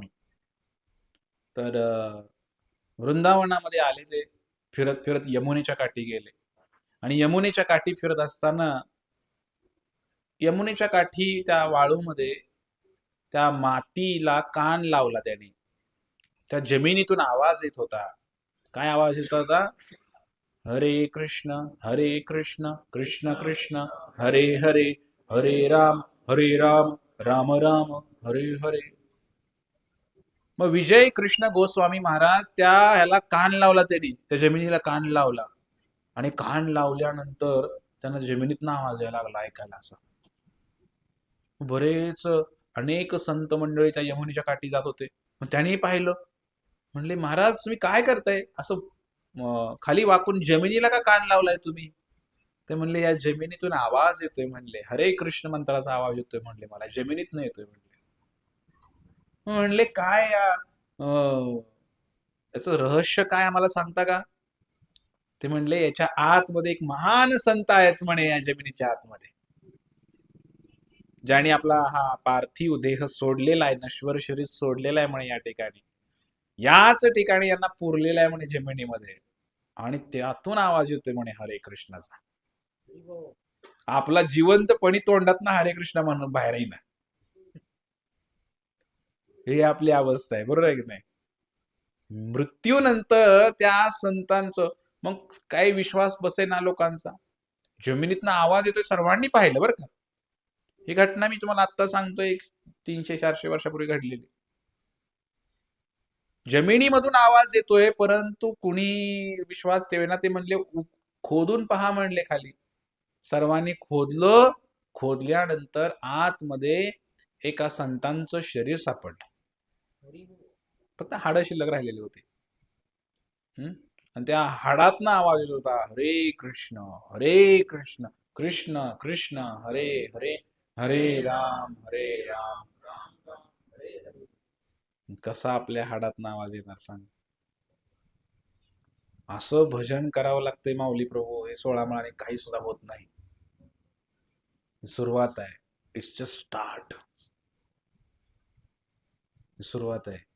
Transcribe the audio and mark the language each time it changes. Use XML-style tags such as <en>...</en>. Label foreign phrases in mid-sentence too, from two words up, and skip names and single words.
<mr>तर वृंदावनामध्ये आले ते, फिरत फिरत यमुनेच्या काठी गेले. आणि यमुनेच्या काठी फिरत असताना, यमुनेच्या काठी त्या वाळूमध्ये त्या मातीला कान लावला त्याने. त्या जमिनीतून आवाज येत होता. काय आवाज येत होता? हरे कृष्ण कृष्ण कृष्ण हरे हरे, हरे राम राम राम हरे हरे. मग विजय कृष्ण गोस्वामी महाराज त्या ह्याला कान लावला, त्यांनी त्या जमिनीला कान लावला. आणि कान लावल्यानंतर त्यांना जमिनीतनं आवाज यायला लागला, ऐकायला असा. बरेच अनेक संत मंडळी त्या यमुनेच्या काठी जात होते. मग त्यांनी पाहिलं, म्हणले महाराज तुम्ही काय करताय असं खाली वाकून जमिनीला का कान लावलाय तुम्ही? ते म्हणले या जमिनीतून आवाज येतोय, म्हणले हरे कृष्ण मंत्राचा आवाज येतोय, म्हणले मला जमिनीत नाही येतोय म्हणले. म्हणले काय याचं रहस्य काय आम्हाला सांगता का? ते म्हणले याच्या आतमध्ये एक महान संत आहेत म्हणे, या जमिनीच्या आतमध्ये, ज्याने आपला हा पार्थिव देह सोडलेला आहे, नश्वर शरीर सोडलेला आहे म्हणे या ठिकाणी. याच ठिकाणी यांना पुरलेला आहे म्हणे जमिनीमध्ये, आणि त्यातून आवाज येतोय म्हणे हरे कृष्णाचा. आपला जिवंतपणी तोंडात ना हरे कृष्ण म्हणून बाहेर येईना. हे आपली अवस्था आहे, बरोबर आहे की नाही? मृत्यूनंतर त्या संतांचं मग काही विश्वास बसेना लोकांचा. जमिनीतनं आवाज येतोय, सर्वांनी पाहिलं बरं का. ही घटना मी तुम्हाला आता सांगतोय, 300-400 वर्षापूर्वी घडलेली. जमिनीमधून आवाज येतोय, परंतु कुणी विश्वास ठेवेना. ते म्हणले खोदून पहा म्हणले खाली. सर्वांनी खोदलं. खोदल्यानंतर आतमध्ये एका संतांचं शरीर सापडलं. फक्त हाडं शिल्लक राहिलेले होते. आणि त्या हाडातनं आवाज येत होता, हरे कृष्ण कृष्ण कृष्ण हरे हरे, हरे राम राम राम हरे हरे. कसा आपल्या हाडातनं आवाज येणार सांग? असं भजन करावं लागतंय माऊली प्रभू. हे 16 माळाने काही सुद्धा होत नाही. सुरुवात आहे,</mr> <en>it's just start.</en> <mr>सुरुवात आहे.</mr>